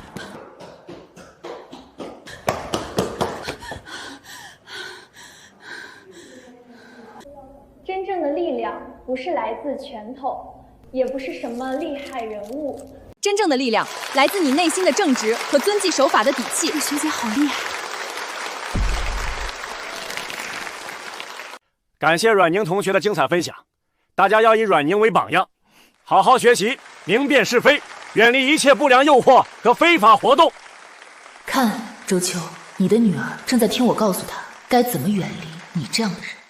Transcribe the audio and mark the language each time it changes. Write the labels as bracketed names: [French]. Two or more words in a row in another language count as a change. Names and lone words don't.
[Chinese] 真正的力量不是来自拳头，也不是什麼厲害人物。真正的力量來自你內心的正直和遵紀守法的底氣。學姐好厲害！感謝阮寧同學的精彩分享，大家要以阮寧為榜樣，好好學習，明辨是非，遠離一切不良誘惑和非法活動。看，周秋，你的女兒正在聽我告訴她該怎麼遠離你這樣的人。